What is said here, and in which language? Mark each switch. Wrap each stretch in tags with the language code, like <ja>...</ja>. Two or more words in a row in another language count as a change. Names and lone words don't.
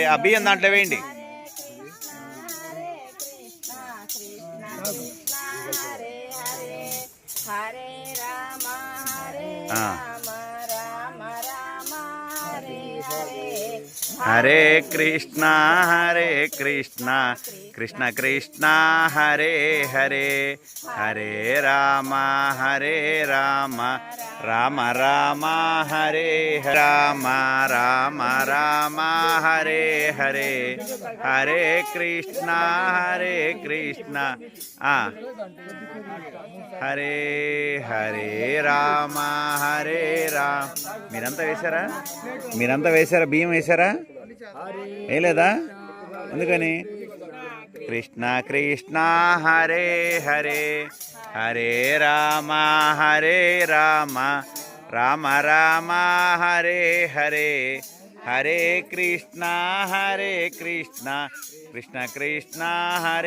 <te>ఆ బియ్యం దాంట్లో వేయండి.</te> <sa>హరే కృష్ణ హరే కృష్ణ కృష్ణ కృష్ణ హరే హరే హరే రామ హరే రామ రామ రామ హరే రామ రామ రామ హరే హరే హరే కృష్ణ హరే కృష్ణ హరే హరే రామ హరే రామ.</sa> <te>మీరంతా వేశారా బియ్యం వేశారా? వేయలేదా? ఎందుకని?</te> <sa>కృష్ణ కృష్ణ హరే హరే హరే రామ హరే రామ రామ రామ హరే హరే హరే కృష్ణ హరే కృష్ణ కృష్ణ కృష్ణ హరే.</sa>